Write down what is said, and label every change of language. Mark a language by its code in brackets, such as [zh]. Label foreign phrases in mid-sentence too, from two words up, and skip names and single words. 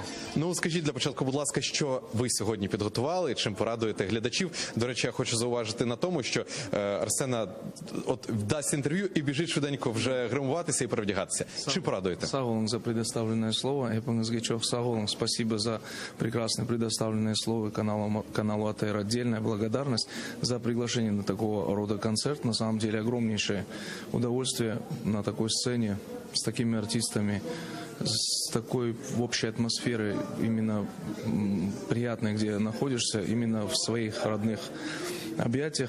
[uk] Ну, скажіть для початку, будь ласка, що ви сьогодні підготували, чим порадуєте глядачів? До речі, я хочу зауважити на тому, що Арсена дасть інтерв'ю і біжить швиденько вже гримуватися і перевдягатися. Чи порадуєте? [ru] Саголом за предоставленное слово. Эпонгазгичев Саголом. Спасибо за прекрасное предоставленное слово каналу АТР. Отдельная благодарность за приглашение на такого рода концерт. На самом деле огромнейшее удовольствие на такой сцене с такими артистами, с такой общей атмосферой, именно приятной, где находишься, именно в своих родных объятиях.